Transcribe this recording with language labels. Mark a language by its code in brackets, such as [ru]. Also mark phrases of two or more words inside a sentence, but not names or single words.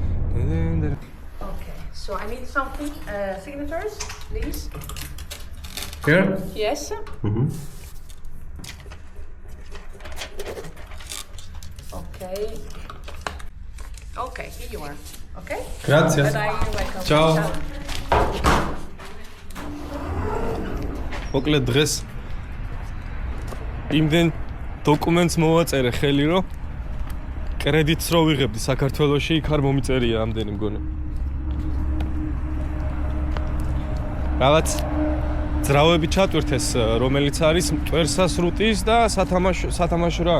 [en] Okay, so I need something, signatures, please. Here? Yes. Okay. Okay, here you are. Okay? [it] Grazie. [en] Bye-bye, you're welcome. [it] Ciao. [ka] მოკლედ დღეს იმდენ დოკუმენტს მოვაწერე ხელი, რომ კრედიტს რო ვიღებდი საქართველოში, იქ არ მომიწერია ამდენი მგონი. რაღაც ძრავები ჩატვირთეს, რომელიც არის მტვერსასრუტის და სათამაშო რა.